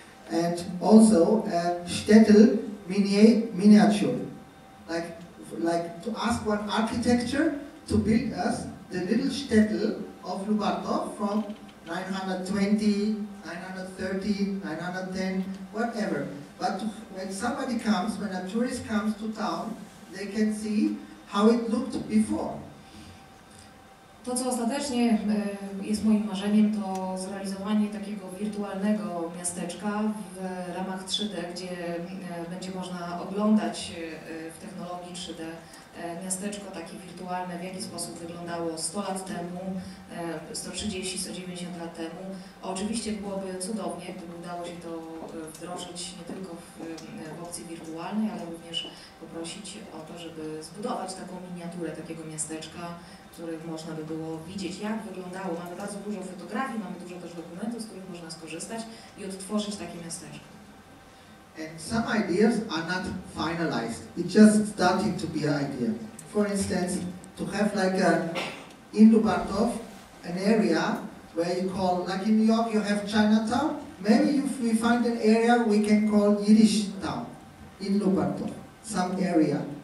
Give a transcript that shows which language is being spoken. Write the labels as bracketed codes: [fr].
[en] And also Shtetl miniature, like to ask one architecture to build us the little Shtetl of Lubartów from 920, 930, 910, whatever. But when somebody comes, when a tourist comes to town, they can see how it looked before. [pl] To, co ostatecznie jest moim marzeniem, to zrealizowanie takiego wirtualnego miasteczka w ramach 3D, gdzie będzie można oglądać w technologii 3D miasteczko takie wirtualne, w jaki sposób wyglądało 100 lat temu, 130, 190 lat temu. Oczywiście byłoby cudownie, gdyby udało się to wdrożyć nie tylko w opcji wirtualnej, ale również poprosić o to, żeby zbudować taką miniaturę takiego miasteczka, w których można by było widzieć, jak wyglądało. Mamy bardzo dużo fotografii, mamy dużo też dokumentów, z których można skorzystać i odtworzyć takie miasteczko. [en] And some ideas are not finalized. It's just starting to be an idea. For instance, to have like in Lubartów, an area where you call, like in New York you have Chinatown, maybe if we find an area we can call Yiddish town in Lubartów, some area.